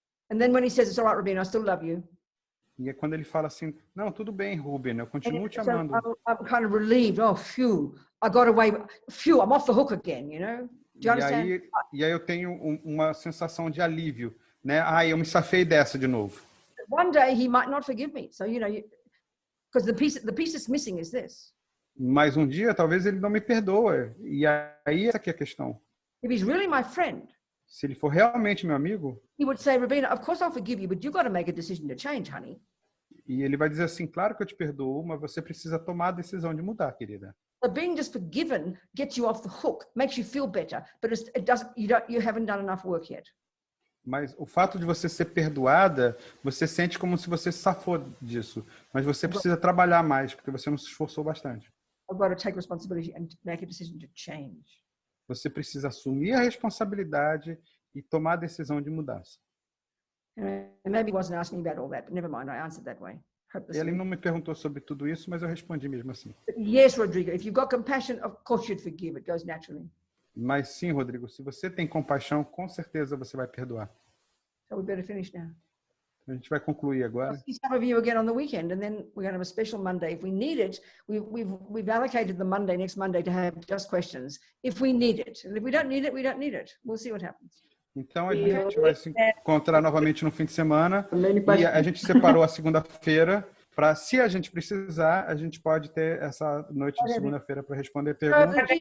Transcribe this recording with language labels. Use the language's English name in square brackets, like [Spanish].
[English] And then when he says, it's all right, Robina, I still love you. [Portuguese] E é quando ele fala assim, não, tudo bem, Ruben, eu continuo te amando. [English] I'm kind of relieved. Oh, phew, I got away. Phew, I'm off the hook again, you know? Do you understand? [Portuguese] E aí eu tenho uma sensação de alívio, né? Ah, eu me safei dessa de novo. [English] One day he might not forgive me. So, because the piece that's missing is this. [Portuguese] Mas um dia, talvez ele não me perdoe. E aí essa aqui é a questão. [English] If he's really my friend, [Portuguese] se ele for realmente meu amigo, [English] he would say, Robina, of course I'll forgive you, but you've got to make a decision to change, honey. [Portuguese] E ele vai dizer assim, claro que eu te perdoo, mas você precisa tomar a decisão de mudar, querida. [English] But being just forgiven gets you off the hook, makes you feel better, but it doesn't. You haven't done enough work yet. [Portuguese] Mas o fato de você ser perdoada, você sente como se você safou disso. Mas você precisa trabalhar mais, porque você não se esforçou bastante. [English] I've got to take responsibility and make a decision to change. [Portuguese] Você precisa assumir a responsabilidade e tomar a decisão de mudança. [English] Maybe he wasn't asking me about all that, but never mind, I answered that way. [Portuguese] Ele não me perguntou sobre tudo isso, mas eu respondi mesmo assim. [English] But yes, Rodrigo, if you've got compassion, of course you'd forgive. It goes naturally. [Portuguese] Mas sim, Rodrigo, se você tem compaixão, com certeza você vai perdoar. [English] So we better finish now. [Portuguese] A gente vai concluir agora. [English] I'll see some of you again on the weekend, and then we're going to have a special Monday. If we need it, we've allocated the Monday, next Monday, to have just questions. If we need it, and if we don't need it, we don't need it. We'll see what happens. [Portuguese] Então a gente vai se encontrar novamente no fim de semana e a gente separou a segunda-feira para, se a gente precisar, a gente pode ter essa noite de segunda-feira para responder perguntas.